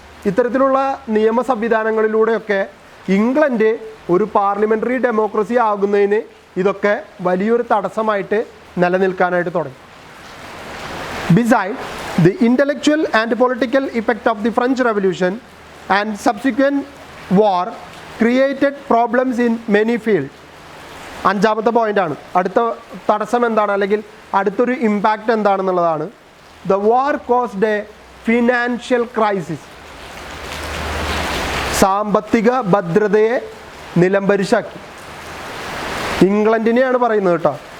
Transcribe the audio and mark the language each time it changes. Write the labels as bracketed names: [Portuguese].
[Malayalam] ഇത്തരത്തിലുള്ള നിയമ സംവിധാനങ്ങളിലൂടെയൊക്കെ ഇംഗ്ലണ്ട് ഒരു പാർലമെൻ്ററി ഡെമോക്രസി ആകുന്നതിന് ഇതൊക്കെ വലിയൊരു തടസ്സമായിട്ട് നിലനിൽക്കാനായിട്ട് തുടങ്ങി. [English] Besides, the intellectual and political effect of the French Revolution and subsequent war created problems in many fields. [Malayalam] അഞ്ചാമത്തെ പോയിൻ്റാണ്. അടുത്ത തടസ്സം എന്താണ്, അല്ലെങ്കിൽ അടുത്തൊരു impact എന്താണെന്നുള്ളതാണ്. [English] The war caused a financial crisis. [Malayalam] സാമ്പത്തിക ഭദ്രതയെ നിലംപരിശാക്കി. ഇംഗ്ലണ്ടിനെയാണ് പറയുന്നത് കേട്ടോ.